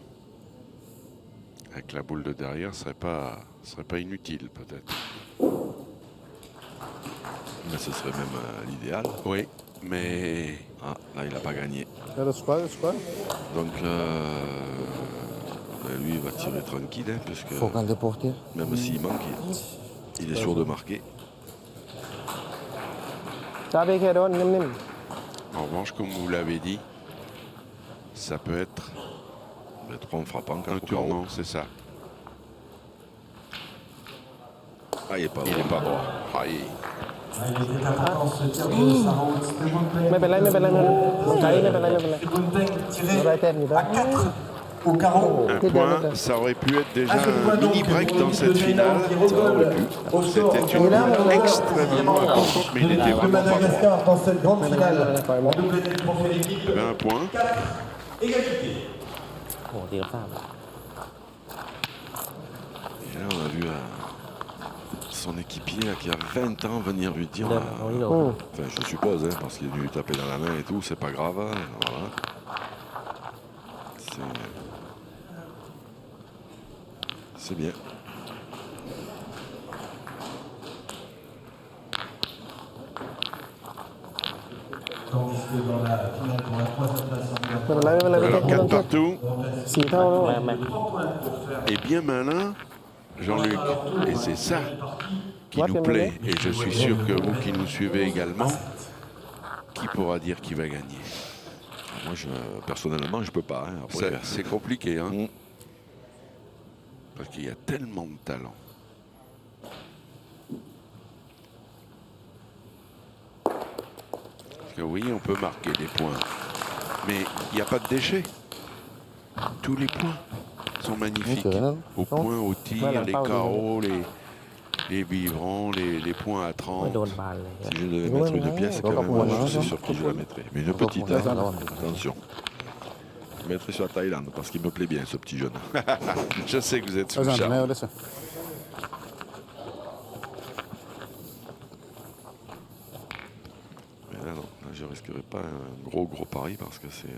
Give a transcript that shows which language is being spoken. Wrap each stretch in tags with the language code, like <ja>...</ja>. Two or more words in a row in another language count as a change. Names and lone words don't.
<fr>Avec la boule de derrière, ce serait pas inutile peut-être. Mais ce serait même l'idéal. Oui, mais Ah, là, il n'a pas gagné. Allez, square. Donc, lui, il va tirer tranquille, hein, puisque</fr> <th>โฟกัสเลยโปรตี</th> <fr>même s'il manque, il est sûr de marquer.</fr> <th>จ้าไปแค่โดนนิ่ม</th> <fr>en revanche, comme vous l'avez dit, ça peut être Les 3 en frappant, un 4 au carreau. tournant, c'est ça. Ah, il n'est pas Il droit. n'est pas droit. Ah, Il était important ce tir de Sarraud.</fr> <th>ๆไม่เป็นไรไม่เป็นไรไม่เป็นไรมันไกลไม่เป็นไรไม่เป็นไร</th> <fr>Bunting tiré Ouais, t'as mis, à 4 au carreau. Un point, ça aurait pu être déjà un mini break dans cette finale. C'était une boule extrêmement importante, mais il était De vraiment pas droit. Madagascar dans cette grande finale. En doublé du trophée d'équipe. Il y avait un point. Égalité.</fr> <th>โอ้ตีกับข้าม</th> <fr>Et là, on a vu son équipier là, qui a 20 ans venir lui dire.</fr> <th>เดินเอาที่เดิม</th> <fr>Enfin, je suppose, hein, parce qu'il est venu lui taper dans la main et tout, c'est pas grave. Hein, voilà. C'est bien. Tandis que dans la finale pour la troisième place,</fr> <th>ไม่เป็นไรไม่เป็นไรไม่</th> <fr>Alors</fr> <th>ต้อง</th> <fr>4 partout.</fr> <th>สี่เท่าแล้ว ไม่ไม่</th> <fr>Et bien malin, Jean-Luc. Et c'est ça qui nous plaît. Et je suis sûr que vous qui nous suivez également, qui pourra dire qui va gagner? Moi, personnellement, je peux pas. Hein, après, C'est compliqué, hein? Mm. Parce qu'il y a tellement de talent. Parce que oui, on peut marquer des points. Mais il n'y a pas de déchets. Tous les points sont magnifiques. Au point, au tir, les carreaux, les bivrons, les points à</fr> <th>ไม่</th> <fr>30.</fr> <th>โดนบานเลย</th> <fr>si je devais mettre une pièce, quand même, moi, je sais sur qui je la mettrais. Mais une petite, hein, attention. Je mettrais sur la Thaïlande parce qu'il me plaît bien, ce petit jeune. Je sais que vous êtes sous Vas-y, le charme. allez, tiens. Mais là, non, là, je ne risquerais pas un gros pari parce que c'est</fr>